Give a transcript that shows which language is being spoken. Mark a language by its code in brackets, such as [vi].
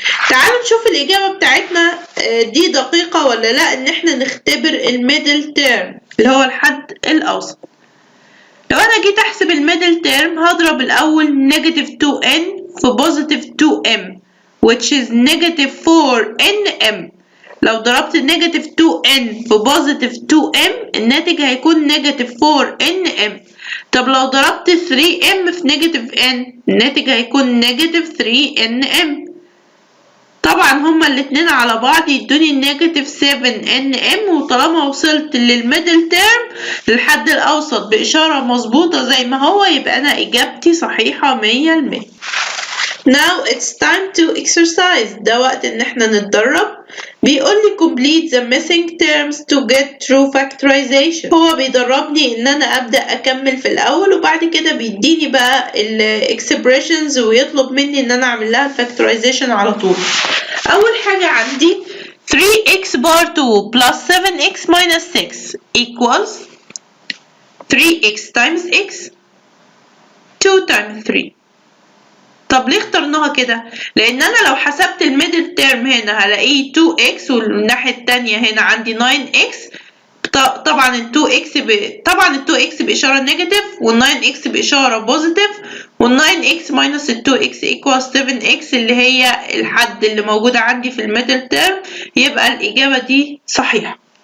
[ar] تعالوا نشوف الاجابة بتاعتنا دي دقيقة ولا لا، ان احنا نختبر الميدل تيرم اللي هو الحد الاوسط. لو انا جيت احسب الميدل تيرم هضرب الاول نيجاتيف 2n في بوزيتيف 2m [en] which is negative 4nm. [ar] لو ضربت negative 2n في positive 2m الناتج هيكون negative 4nm. طب لو ضربت 3m في negative n الناتج هيكون negative 3nm. طبعا هما الاتنين على بعض يدوني negative 7nm، وطالما وصلت للميدل تيرم للحد الأوسط بإشارة مظبوطة زي ما هو يبقى أنا إجابتي صحيحة 100%. [en] Now it's time to exercise. [ar] ده وقت ان احنا نتدرب. بيقول لي [en] complete the missing terms to get true factorization. [ar] هو بيدربني ان انا ابدأ اكمل في الاول وبعد كده بيديني بقى ال expressions ويطلب مني ان انا اعمل لها factorization على طول. اول حاجة عندي 3x bar 2 plus 7x minus 6 equals 3x times x 2 times 3. طب ليه اخترناها كده؟ لأن أنا لو حسبت الميدل تيرم هنا هلاقيه 2x والناحية التانية هنا عندي 9x. طبعا ال 2x بإشارة نيجاتيف وال 9x بإشارة بوزيتيف، وال 9x minus ال 2x equals 7x اللي هي الحد اللي موجودة عندي في الميدل تيرم، يبقى الإجابة دي صحيحة.